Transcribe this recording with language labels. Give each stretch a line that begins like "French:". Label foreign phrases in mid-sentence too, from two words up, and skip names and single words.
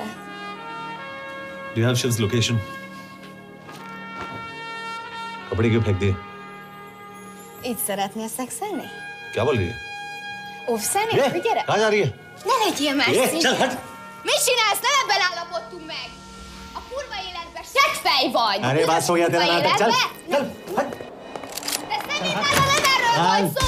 English: Do you have Shiv's location?
Hindi: कपड़े क्यों फेंक दिए?
Hungarian: Így szeretnél szexelni?
Hindi: क्या बोल रही है?
Hungarian: Óvszerni?
Hindi: ये,
Hungarian: Gyere!
Hindi: कहाँ जा रही है?
Hungarian: Ne legyél már
Hindi: ये,
Hungarian: szín!
Hindi: चल हट!
Hungarian: Mit csinálsz? Ne ebben állapodtunk meg! A kurva életben seggfej vagy!
Hindi: अरे बात हो गया तेरा नाटक, चल! चल!
Hungarian: De szerintem nem erről volt szó!